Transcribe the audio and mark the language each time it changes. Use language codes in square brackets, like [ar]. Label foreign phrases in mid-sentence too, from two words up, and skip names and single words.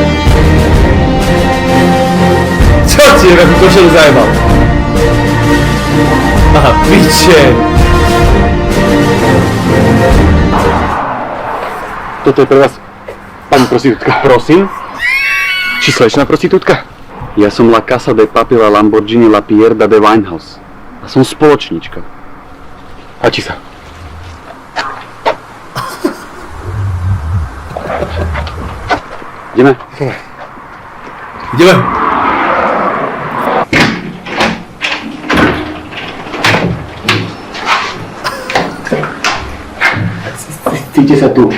[sk] Čo ti je, akú košelu zajebal? Aha, piče. Toto je pre vás, pani prostitútka. Prosím? Či slečná prostitútka? Ja som La Casa de Papel a Lamborghini La Pierda de Winehouse. A som spoločníčka. Páči sa. Ideme? Ideme. Cíte sa tu.